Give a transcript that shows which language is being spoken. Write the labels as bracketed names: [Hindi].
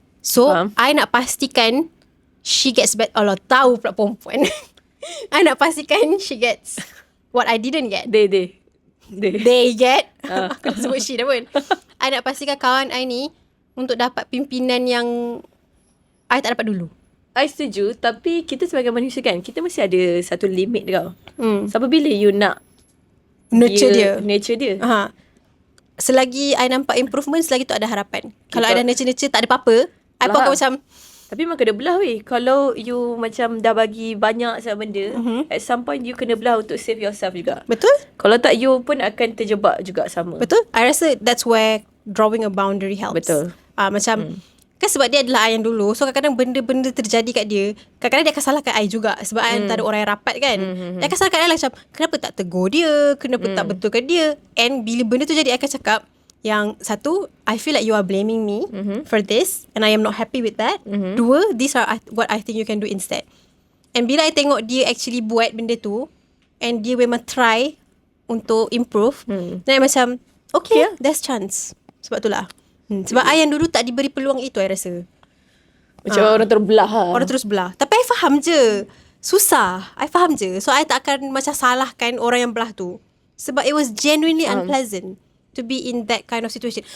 [Malay] So I nak pastikan [English] she gets better. [Malay] Allah tahu pula perempuan. [English] I [Malay] nak pastikan [English] she gets what I didn't get. They get. [Malay] Aku dah sebut she dah pun. I nak pastikan kawan I ni untuk dapat pimpinan yang I tak dapat dulu. I setuju. Tapi kita sebagai manusia kan, kita mesti ada satu limit tau. Sampai bila you nak Nurture dia. Selagi I nampak improvement, selagi tu ada harapan. Kalau I dah nurture tak ada apa-apa, I pun akan macam tapi memang kena belah weh. Kalau you macam dah bagi banyak sangat benda, [English] at some point you [Malay] kena belah untuk [English] save yourself [Malay] juga. Betul? Kalau tak, you pun akan terjebak juga sama. Betul? [English] I [Malay] rasa [English] that's where drawing a boundary helps. [Malay] Betul. Macam kan sebab dia adalah I yang dulu, so kadang-kadang benda-benda terjadi kat dia, kadang-kadang dia akan salahkan I juga. Sebab I antara orang yang rapat kan. Dia akan salahkan I lah macam kenapa tak tegur dia, kenapa tak betulkan dia. And bila benda tu jadi, I akan cakap yang satu, [English] I feel like you are blaming me for this and I am not happy with that. [Malay] Dua, [English] these are what I think you can do instead. [Malay] And bila I tengok dia [English] actually [Malay] buat benda tu and dia memang try untuk improve, then I macam [English] okay, there's chance. [Malay] Sebab itulah sebab I yang dulu tak diberi peluang itu, I rasa macam orang terbelah lah. Orang terus belah. Tapi I faham je, susah. I faham je. So I tak akan macam salahkan orang yang belah tu. Sebab [English] it was genuinely unpleasant to be in that kind of situation.